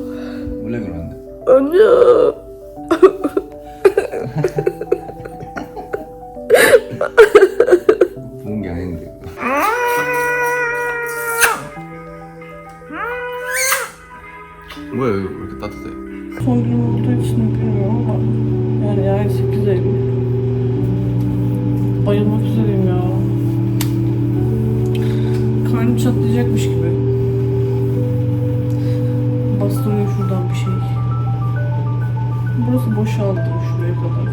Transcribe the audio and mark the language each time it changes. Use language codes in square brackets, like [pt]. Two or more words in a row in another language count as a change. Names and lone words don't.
[ko] 원래 그러는데. 아니야. 부은 게 아닌데. 뭐야 이거 왜 이렇게 따뜻해? [tr] Son gün olduğu için bilmiyorum ama yani 8 Eylül. Bayılmak üzereyim ya. Karnım çatlayacakmış gibi. Bastırıyor şuradan bir şey. Burası boşaldı şuraya kadar.